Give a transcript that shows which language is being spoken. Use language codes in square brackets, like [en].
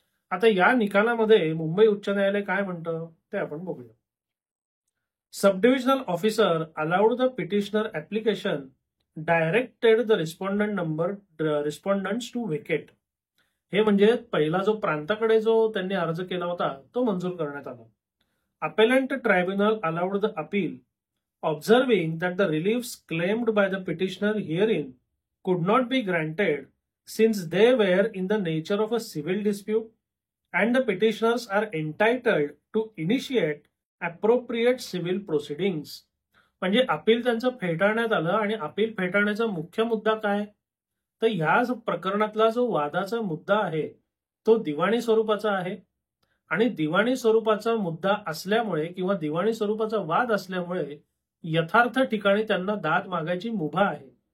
[mr] आता या निकालामध्ये मुंबई उच्च न्यायालय काय म्हणतं ते आपण बघूया. [en] Subdivisional officer allowed the petitioner application directed the respondents to vacate. [mr] हे म्हणजे पहिला जो प्रांताकडे जो त्यांनी अर्ज केला होता तो मंजूर करण्यात आला. [en] Appellant tribunal allowed the appeal observing that the reliefs claimed by the petitioner herein could not be granted since they were in the nature of a civil dispute and the petitioners are entitled to initiate appropriate civil proceedings. [mr] म्हणजे appeal त्यांचं फेटाळण्यात आलं आणि appeal फेटाळण्याचा मुख्य मुद्दा काय, तर ह्या प्रकरणातला जो वादाचा मुद्दा आहे तो दिवाणी स्वरूपाचा आहे आणि दिवाणी स्वरूपाचा मुद्दा असल्यामुळे किंवा दिवाणी स्वरूपाचा वाद असल्यामुळे यथार्थ ठिकाणी त्यांना दाद मागायची मुभा आहे.